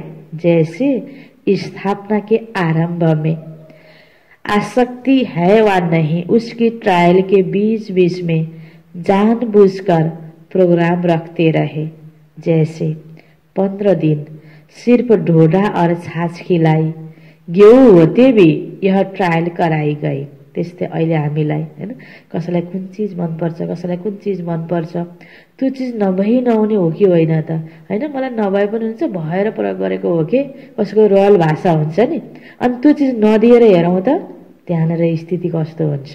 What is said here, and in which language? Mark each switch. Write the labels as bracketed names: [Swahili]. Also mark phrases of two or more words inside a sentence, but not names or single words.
[Hindi] जैसे स्थापना के आरंभ में आसक्ति है वा नहीं, उसकी ट्रायल के बीच बीच में जानबूझकर प्रोग्राम रखते रहे। जैसे 15 दिन सिर्फ ढोढा और छाछ खिलाई, गेहूँ होते भी यह ट्रायल कराई गई। [Nepali] त्यस्तै अहिले हामीलाई हैन कसैलाई कुन चीज मनपर्छ, कसैलाई कुन चीज मनपर्छ, त्यो चीज नभई नहुने हो कि होइन त हैन। मलाई नभए पनि हुन्छ, भएर प्रयोग गरेको हो कि, कसैको रोयल भाषा हुन्छ नि। अनि त्यो चीज नदिएर हेरौँ त त्यहाँनिर स्थिति कस्तो हुन्छ।